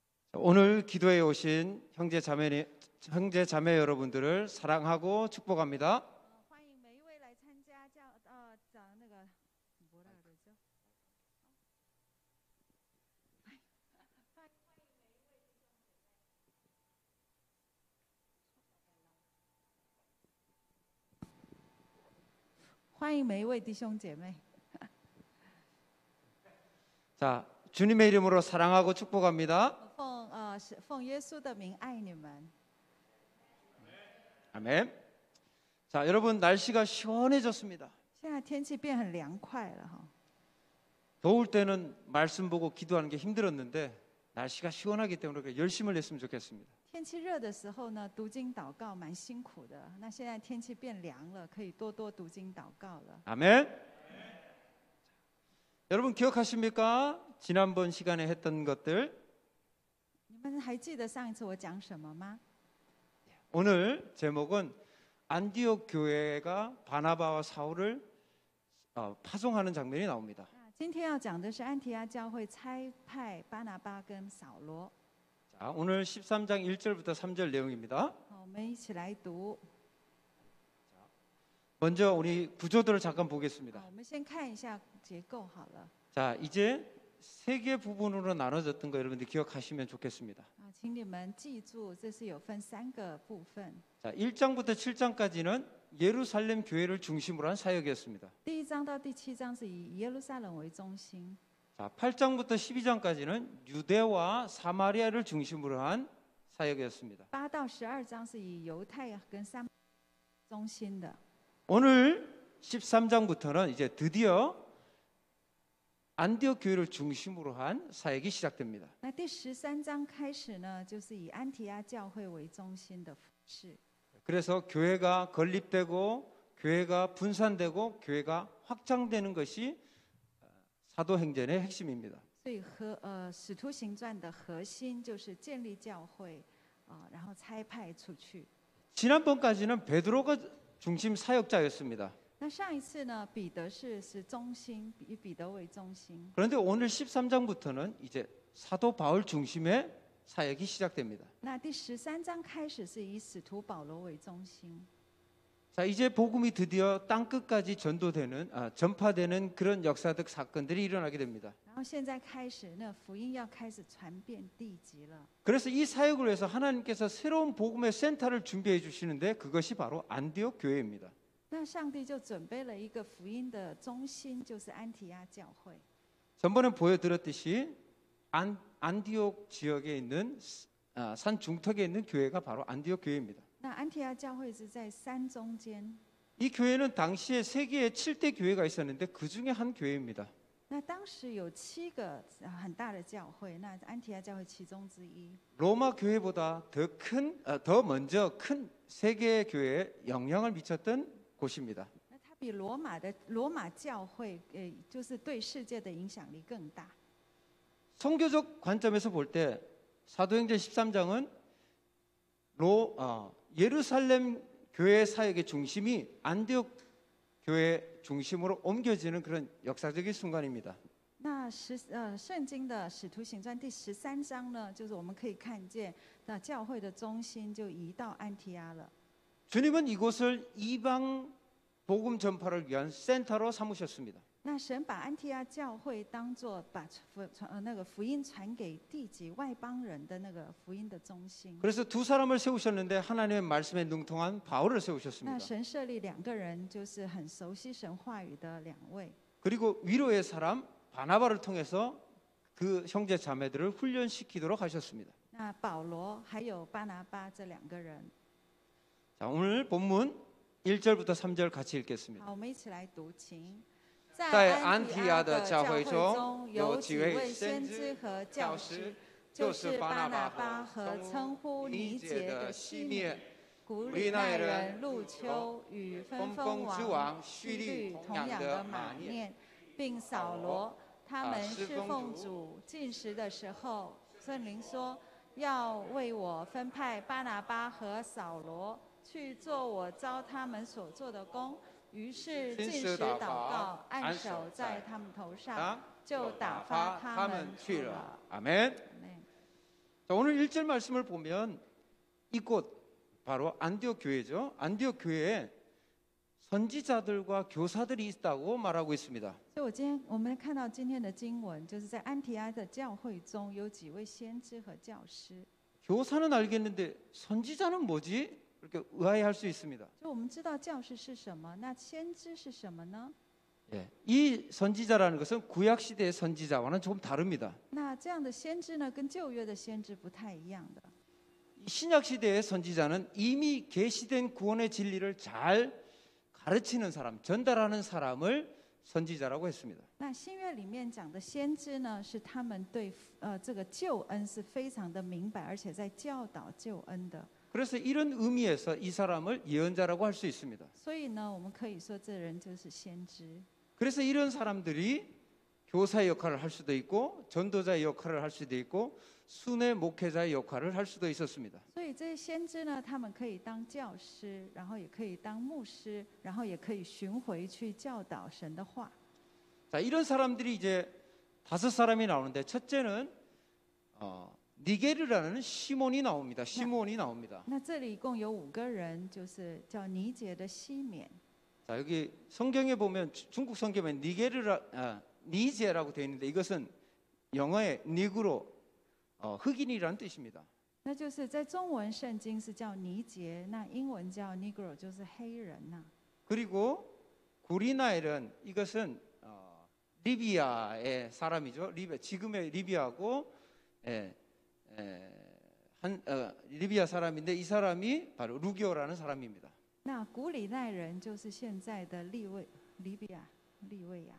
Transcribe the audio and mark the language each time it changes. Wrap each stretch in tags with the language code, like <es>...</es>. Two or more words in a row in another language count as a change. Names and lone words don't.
<ko>오늘 기도에 오신 형제 자매 여러분들을 사랑하고 축복합니다.</ko> <zh>欢迎每一位来参加讲那个</zh> <ko>뭐라 그러죠?</ko> <zh>欢迎每一位弟兄姐妹。</zh> <ko>자, 주님의 이름으로 사랑하고 축복합니다.</ko> <zh>奉耶稣的名爱你们。</zh> <ko>아멘. 자, 여러분 날씨가 시원해졌습니다.</ko> <zh>现在天气变很凉快了哈。</zh> <ko>더울 때는 말씀 보고 기도하는 게 힘들었는데 날씨가 시원하기 때문에 열심을 냈으면 좋겠습니다.</ko> <zh>天气热的时候呢，读经祷告蛮辛苦的。那现在天气变凉了，可以多多读经祷告了。</zh> <ko>아멘. 여러분 기억하십니까? 지난번 시간에 했던 것들.</ko> <zh>你们还记得上一次我讲什么吗？</zh> <ko>오늘 제목은 안디옥 교회가 바나바와 사울을 파송하는 장면이 나옵니다.</ko> <zh>今天要讲的是安提阿教会差派巴拿巴跟扫罗。</zh> <ko>자, 오늘 13장 1절부터 3절 내용입니다.</ko> <zh>我们一起来读。</zh> <ko>먼저 우리 구조들을 잠깐 보겠습니다.</ko> <zh>我们先看一下结构好了。</zh> <ko>자, 이제 세 개 부분으로 나눠졌던 거 여러분들 기억하시면 좋겠습니다.</ko> <zh>请你们记住，这是有分3个部分。</zh> <ko>자, 1장부터 7장까지는 예루살렘 교회를 중심으로 한 사역이었습니다.</ko> <zh>第1章到第7章是以耶路撒冷为中心。</zh> <ko>자, 8장부터 12장까지는 유대와 사마리아를 중심으로 한 사역이었습니다.</ko> <zh>8 到12章是以犹太跟撒玛利亚中心的。</zh> <ko>오늘 13장부터는 이제 드디어 안디옥 교회를 중심으로 한 사역이 시작됩니다.</ko> <zh>那第13章开始呢，就是以安提阿教会为中心的服事。</zh> <ko>그래서 교회가 건립되고 교회가 분산되고 교회가 확장되는 것이 사도행전의 핵심입니다.</ko> <zh>所以使徒行传的核心就是建立教会，然后差派出去。</zh> <ko>지난번까지는 베드로가 중심 사역자였습니다.</ko> <zh>那上一次呢，彼得是中心，以彼得为中心。</zh> <ko>그런데 오늘 13장부터는 이제 사도 바울 중심의 사역이 시작됩니다.</ko> <zh>那第13章开始是以使徒保罗为中心。</zh> <ko>자, 이제 복음이 드디어 땅 끝까지 전파되는 그런 역사적 사건들이 일어나게 됩니다.</ko> <zh>然后现在开始，那福音要开始传遍地极了。</zh> <ko>그래서 이 사역을 위해서 하나님께서 새로운 복음의 센터를 준비해 주시는데 그것이 바로 안디옥 교회입니다.</ko> <zh>那上帝就准备了一个福音的中心，就是安提阿教会。</zh> <ko>전번에 보여드렸듯이 안디옥 지역에 있는 산 중턱에 있는 교회가 바로 안디옥 교회입니다.</ko> <zh>那安提阿教会是在山中间。</zh> <ko>이 교회는 당시에 세계에 7대 교회가 있었는데 그 중에 한 교회입니다.</ko> <zh>那当时有7个很大的教会，那安提阿教会其中之一。</zh> <ko>로마 교회보다 더 먼저 큰 세계 교회에 영향을 미쳤던 곳입니다.</ko> <zh>那它比罗马教会，就是对世界的影响力更大。</zh> <ko>성교적 관점에서 볼 때 사도행전 13장은 예루살렘 교회 사역의 중심이 안디옥 교회 중심으로 옮겨지는 그런 역사적인 순간입니다.</ko> <zh>那圣经的使徒行传第13章呢，就是我们可以看见，那教会的中心就移到安提阿了。</zh> <ko>주님은 이곳을 이방 복음 전파를 위한 센터로 삼으셨습니다.</ko> <zh>那神把安提阿教会当作把那个福音传给地级外邦人的那个福音的中心。</zh> <ko>그래서 두 사람을 세우셨는데 하나님의 말씀에 능통한 바울을</ko> <zh>那</zh> <ko>세우셨습니다.</ko> <zh>神设立2个人，就是很熟悉神话语的2位。</zh> <ko>그리고 위로의 사람 바나바를 통해서 그 형제 자매들을 훈련시키도록 하셨습니다.</ko> <zh>那保罗还有巴拿巴这2个人。</zh> <ko>자, 오늘 본문 1절부터 3절 같이 읽겠습니다.</ko> <zh>好，我们一起来读经。在安提阿的教会中有几位先知和教师，就是巴拿巴和称呼尼结的西面、古里奈人路丘与分封王须律同养的马念，并扫罗。他们侍奉主进食的时候，圣灵说要为我分派巴拿巴和扫罗去做我召他们所做的工。于是禁食祷告，按手在他们头上，就打发他们去了。</zh> <ko>아멘. 자, 오늘 오늘 1절 말씀을 보면 이곳 바로 안디옥 교회죠. 안디옥 교회에 선지자들과 교사들이 있다고 말하고 있습니다.</ko> <zh>所以我们看到今天的经文，就是在安提阿的教会中有几位先知和教师。</zh> <ko>교사는 알겠는데 선지자는 뭐지? 이렇게 의아해할 수 있습니다.</ko> <zh>就我们知道教师是什么，那先知是什么呢？</zh> <ko>예, 이 선지자라는 것은 구약 시대의 선지자와는 조금 다릅니다.</ko> <zh>那这样的先知呢，跟旧约的先知不太一样的。</zh> <ko>신약 시대의 선지자는 이미 계시된 구원의 진리를 잘 가르치는 사람, 전달하는 사람을 선지자라고 했습니다.</ko> <zh>那新约里面讲的先知呢，是他们对这个救恩是非常的明白，而且在教导救恩的。</zh> <ko>그래서 이런 의미에서 이 사람을 예언자라고 할 수 있습니다.</ko> <zh>所以呢，我们可以说这人就是先知。</zh> <ko>그래서 이런 사람들이 교사의 역할을 할 수도 있고 전도자의 역할을 할 수도 있고 순회 목회자의 역할을 할 수도 있었습니다.</ko> <zh>所以这些先知呢，他们可以当教师，然后也可以当牧师，然后也可以巡回去教导神的话。</zh> <ko>자, 이런 사람들이 이제 5사람이 나오는데 첫째는 니게르라는 시몬이 나옵니다. 시몬이 나옵니다.</ko> <zh>那这里一共有5个人，就是叫尼结的西缅。</zh> <ko>자, 여기 성경에 보면 중국 성경에 니제라고 되어 있는데 이것은 영어의 니그로 흑인이라는 뜻입니다.</ko> <zh>那就是在中文圣经是叫尼结，那英文叫 Negro， 就是黑人呐、</zh> <ko>그리고 구리나엘은 이것은 리비아의 사람이죠. 지금의 리비아고 리비아 사람인데 이 사람이 바로 루기오라는 사람입니다.</ko> <zh>那古里奈人就是现在的利未亚。</zh>